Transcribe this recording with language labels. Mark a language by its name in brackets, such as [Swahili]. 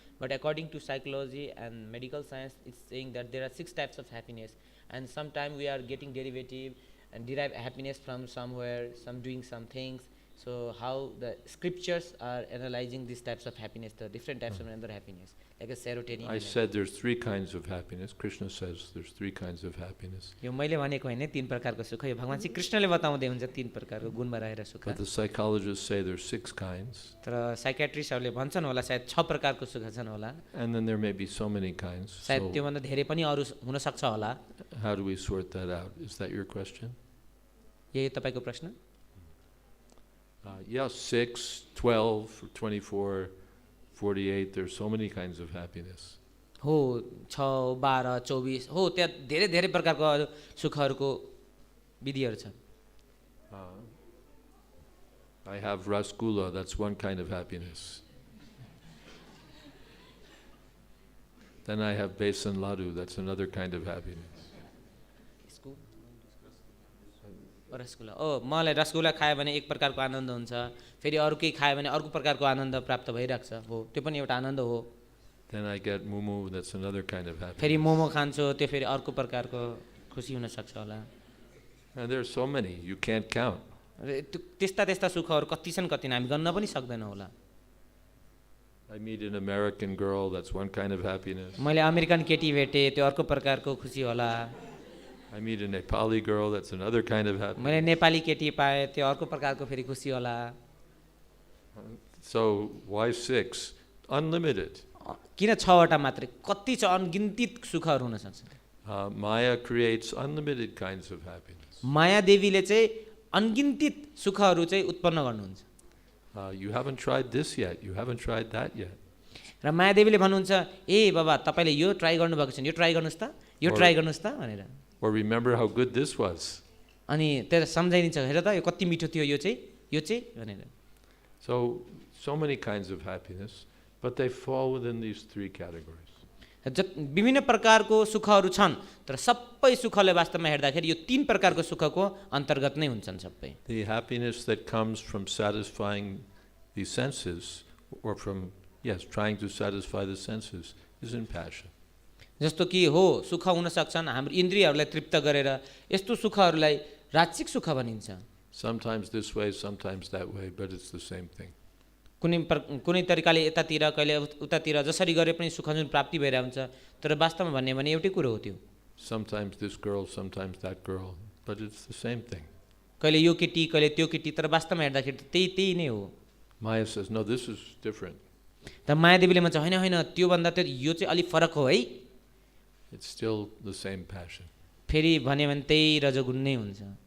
[English] But according to psychology and medical science, it's saying that there are 6 types of happiness, and sometimes we are getting derivative and derive happiness from somewhere, some doing some things. So how the scriptures are analyzing these types of happiness, the different types of another happiness, like a serotonin. I said there's 3 kinds of happiness. Krishna says there's 3 kinds of happiness. [Nepali] यो मैले भनेको हैन 3 प्रकारको सुख, यो भगवान श्री कृष्णले बताउँदै हुन्छ 3 प्रकारको गुणमा रहेर सुख। [English] But the psychologists say there's 6 kinds. [Nepali] तर साइकियाट्रिस्टहरूले भन्छन् होला सायद 6 प्रकारको सुख छन् होला। [English] And then there may be so many kinds. [Nepali] सायद त्यो भन्दा धेरै पनि अरु हुन सक्छ होला। [English] How do we sort that out? Is that your question? [Nepali] यही तपाईको प्रश्न? [English] Yeah, 6, 12, 24, 48, there's so many kinds of happiness. [Nepali] हो 6, 12, 24 हो त्यहाँ धेरै धेरै प्रकारको सुखहरुको विधिहरु छन्। [English] I have rasgulla, that's one kind of happiness. Then I have besan laddu, that's another kind of happiness. [Nepali] Rasgulla मलाई रसगुल्ला खायो भने एक प्रकारको आनन्द हुन्छ, फेरि अरु केही खायो भने अर्को प्रकारको आनन्द प्राप्त भइराख्छ। हो त्यो पनि एउटा आनन्द हो। [English] Then I get mumu, that's another kind of happiness. [Nepali] फेरि मोमो खान्छु त्यो फेरि अर्को प्रकारको खुसी हुन सक्छ होला। [English] And there are so many, you can't count. [Nepali] त्यस्ता त्यस्ता सुखहरू कति छन् कति हामी गन्न पनि सक्दैनौँ होला। [English] I meet an American girl, that's one kind of happiness. [Nepali] मैले अमेरिकन केटी भेटेँ त्यो अर्को प्रकारको खुसी होला। [English] I meet a Nepali girl, that's another kind of happiness. [Nepali] मैले नेपाली केटी पाएँ त्यो अर्को प्रकारको फेरि खुसी होला। [English] So why 6? Unlimited. [Nepali] किन 6वटा मात्रै, कति छ अनगिन्तित सुखहरू हुन सक्छ। [English] Maya creates unlimited kinds of happiness. [Nepali] माया देवीले चाहिँ अनगिन्तित सुखहरू चाहिँ उत्पन्न गर्नुहुन्छ। [English] You haven't tried this yet, you haven't tried that yet. [Nepali] र माया देवीले भन्नुहुन्छ ए बाबा तपाईँले यो ट्राई गर्नुभएको छैन, यो ट्राई गर्नुहोस् त, यो ट्राई गर्नुहोस् त भनेर। [English] Or remember how good this was. [Nepali] अनि त्यसलाई सम्झाइदिन्छ हेर त यो कति मिठो थियो यो चाहिँ भनेर। [English] So many kinds of happiness, but they fall within these 3 categories. [Nepali] विभिन्न प्रकारको सुखहरू छन् तर सबै सुखले वास्तवमा हेर्दाखेरि यो 3 प्रकारको सुखको अन्तर्गत नै हुन्छन् सबै। [English] The happiness that comes from satisfying the senses, or from, trying to satisfy the senses, is in passion. [Nepali] जस्तो कि हो सुख हुन सक्छन् हाम्रो इन्द्रियहरूलाई तृप्त गरेर, यस्तो सुखहरूलाई राजसिक सुख भनिन्छ। [English] Sometimes this way, sometimes that way, but it's the same thing. [Nepali] कुनै तरिकाले यतातिर कहिले उतातिर जसरी गरे पनि सुख जुन प्राप्ति भइरहेको हुन्छ, तर वास्तवमा भन्ने भने एउटै कुरो हो त्यो। [English] Sometimes this girl, sometimes that girl, but it's the same thing. [Nepali] कहिले यो केटी कहिले त्यो केटी, तर वास्तवमा हेर्दाखेरि त्यही नै हो। [English] Maya says, no, this is different. [Nepali] त माया देवीले भन्छ हैन हैन त्यो भन्दा त यो चाहिँ अलि फरक हो है। [English] It's still the same passion. [Nepali] फेरि भन्यो भने त्यही रजोगुण नै हुन्छ।